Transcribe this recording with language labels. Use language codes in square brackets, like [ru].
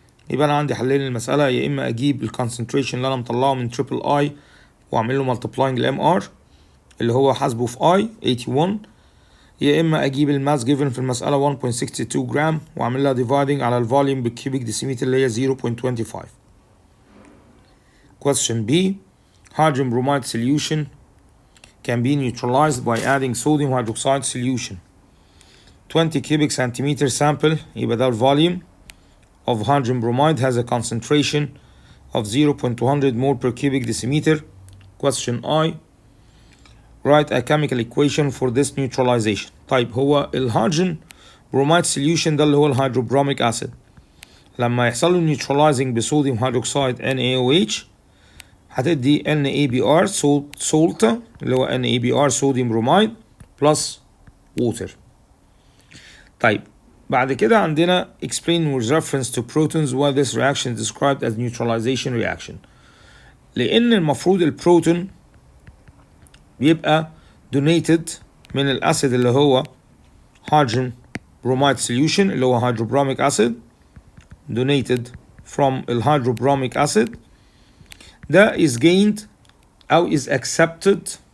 [ar] يبقى انا عندي حلين للمسألة، يا اما اجيب الكونسنتريشن اللي انا مطلعه من تريبل اي واعمل له مالتبلاينج الام ار اللي هو حاسبه في اي 81، يا اما اجيب الماس جيفن في المسألة 1.62 جرام واعمل لها ديفايدنج على الفوليوم بالكيوبيك ديسيمتر اللي هي 0.25. [en] Question B. Hydrogen bromide solution can be neutralized by adding sodium hydroxide solution. 20 cubic centimeter sample يبقى ده الفوليوم of hydrogen bromide has a concentration of 0.200 mole per cubic decimeter. Question I. Write a chemical equation for this neutralization. [ar] طيب هو الهيدروجين بروميد solution ده اللي هو الهيدروبروميك acid لما يحصل له neutralizing بصوديوم هيدروكسيد NaOH هتدي NaBr salt اللي هو NaBr صوديوم بروميد plus water. [en] طيب بعد كده عندنا explain with reference to protons why this reaction is described as neutralization reaction. [ar] لأن المفروض البروتون بيبقى donated من الأسيد اللي هو hydrogen bromide solution اللي هو hydrobromic acid donated from الhydrobromic acid ده is gained أو is accepted